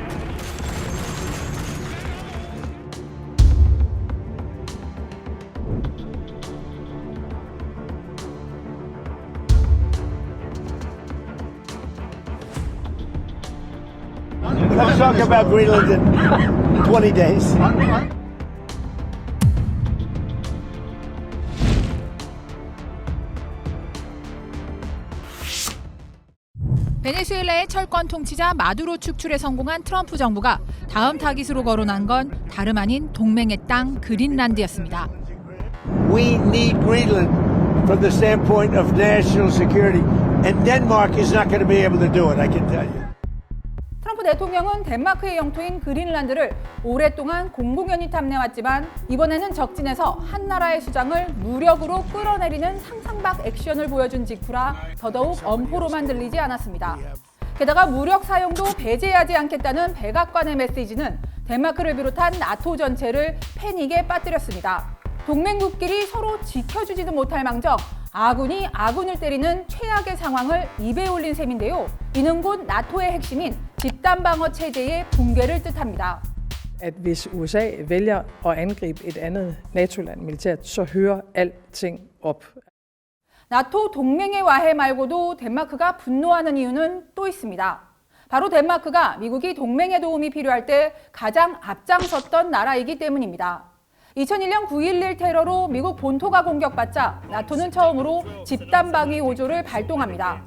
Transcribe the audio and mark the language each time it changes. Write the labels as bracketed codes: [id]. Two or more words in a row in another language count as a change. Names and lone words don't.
[en] Let's talk about Greenland in 20 days. [ko] 베네수엘라의 철권 통치자 마두로 축출에 성공한 트럼프 정부가 다음 타깃으로 거론한 건 다름 아닌 동맹의 땅 그린란드였습니다. [en] We need Greenland from the standpoint of national security, and Denmark is not going to be able to do it, I can tell you. [ko] 트럼프 대통령은 덴마크의 영토인 그린란드를 오랫동안 공공연히 탐내왔지만 이번에는 적진에서 한 나라의 수장을 무력으로 끌어내리는 상상박 액션을 보여준 직후라 더더욱 엄포로만 들리지 않았습니다. 게다가 무력 사용도 배제하지 않겠다는 백악관의 메시지는 덴마크를 비롯한 나토 전체를 패닉에 빠뜨렸습니다. 동맹국끼리 서로 지켜주지도 못할 망정 아군이 아군을 때리는 최악의 상황을 입에 올린 셈인데요. 이는 곧 나토의 핵심인 집단방어 체제의 붕괴를 뜻합니다. [da] At hvis USA vælger at angribe et andet NATO-land militært, så hører alting op. [ko] 나토 동맹의 와해 말고도 덴마크가 분노하는 이유는 또 있습니다. 바로 덴마크가 미국이 동맹의 도움이 필요할 때 가장 앞장섰던 나라이기 때문입니다. 2001년 9.11 테러로 미국 본토가 공격받자 나토는 처음으로 집단방위 5조를 발동합니다.